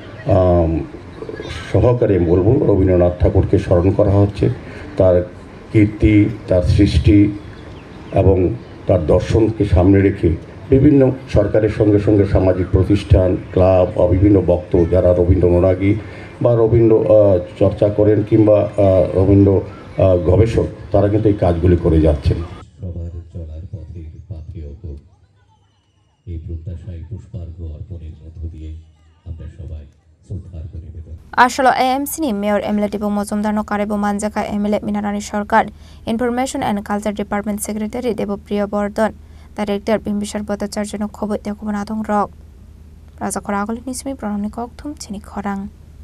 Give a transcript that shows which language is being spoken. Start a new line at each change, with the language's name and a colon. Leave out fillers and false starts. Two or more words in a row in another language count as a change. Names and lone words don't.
Bangla: সহকারে বলবো রবীন্দ্রনাথ ঠাকুরকে স্মরণ করা হচ্ছে তার কীর্তি তার সৃষ্টি এবং তার দর্শনকে সামনে রেখে বিভিন্ন সরকারের সঙ্গে সঙ্গে সামাজিক প্রতিষ্ঠান ক্লাব বা বিভিন্ন বক্তা যারা রবীন্দ্র অনুরাগী বা রবীন্দ্র চর্চা করেন কিংবা রবীন্দ্র গবেষক তারা কিন্তু এই কাজগুলি করে যাচ্ছেন সবার চলার পথের পাথেয় হোক এই প্রত্যাশায় পুষ্পার্ঘ অর্পণের মধ্য দিয়ে আমরা সবাই শ্রদ্ধার করে নিবেদন
Kok Borok: Asholo AMC Mayor Emily Pomozumdar no Karebo Manjaka Emily Minarani Shorkar, Information and Culture Department Secretary Devopriya Bordon, Director Bimbishar Bhattacharya Khoboi Tekubonadong Rock. Razakhor Agolini Nismi Pranamni Kokthum Chini Khorang.